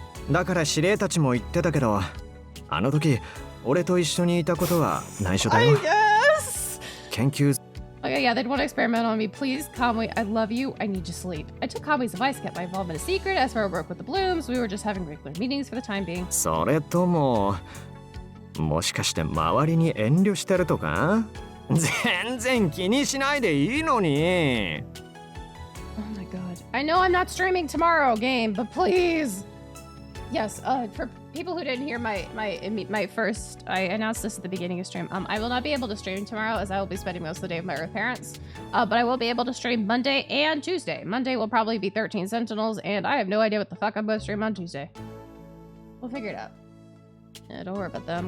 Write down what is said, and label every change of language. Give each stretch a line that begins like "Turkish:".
Japanese: だから司令たちも言ってたけど、あの時俺と一緒にいたことは内緒だよ。研究。
English: Okay, yeah, they'd want to experiment on me. Please, Kamui, I love you. I need to sleep. I took Kamui's advice, kept my involvement a secret. As for our work with the Blooms, we were just having regular meetings for the time being.
Japanese: それとも、もしかして周りに遠慮してるとか？全然気にしないでいいのに。
English: Oh my god. I know I'm not streaming tomorrow, game, but please. Yes, people who didn't hear my first, I announced this at the beginning of stream. I will not be able to stream tomorrow as I will be spending most of the day with my Earth parents. But I will be able to stream Monday and Tuesday. Monday will probably be 13 Sentinels, and I have no idea what the fuck I'm going to stream on Tuesday. We'll figure it out. Yeah, don't worry about them.